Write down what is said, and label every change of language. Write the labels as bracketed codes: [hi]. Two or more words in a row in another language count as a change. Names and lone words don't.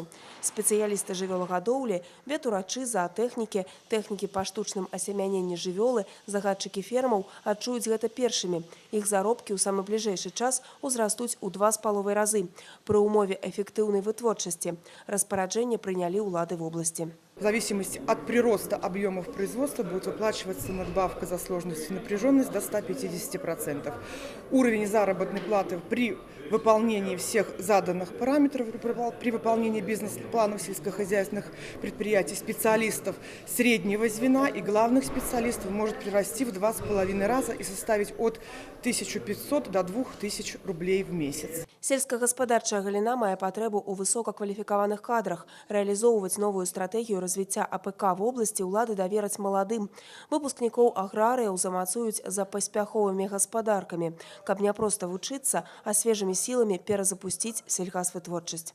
[be] Спецыялісты жывёлагадоўлі, ветурачы, заатэхнікі, тэхнікі па штучным асемяненні жывёлы, загадчыкі фермаў адчуюць гэта першымі. Іх заробкі ў самы бліжэйшы час узрастуць у 2,5 разы пры ўмове эфектыўнай вытворчасці. Распараджэнне прынялі ўлады вобласці. [ru] В зависимости от прироста объемов производства будет выплачиваться надбавка за сложность и напряженность до 150%. Уровень заработной платы при выполнении всех заданных параметров, при выполнении бизнес-планов сельскохозяйственных предприятий специалистов среднего звена и главных специалистов может прирасти в 2,5 раза и составить от 1500 до 2000 рублей в месяц. [be] Сельскагаспадарчая галіна мае патрэбу ў высокакваліфікаваных кадрах. Рэалізоўваць новую стратэгію развіцця АПК в обласці ўлады давераць маладым. Выпускнікоў аграрыяў замацуюць за паспяховымі гаспадаркамі, каб не проста вучыцца, а свежымі сіламі перазапусціць сельгасвытворчасць.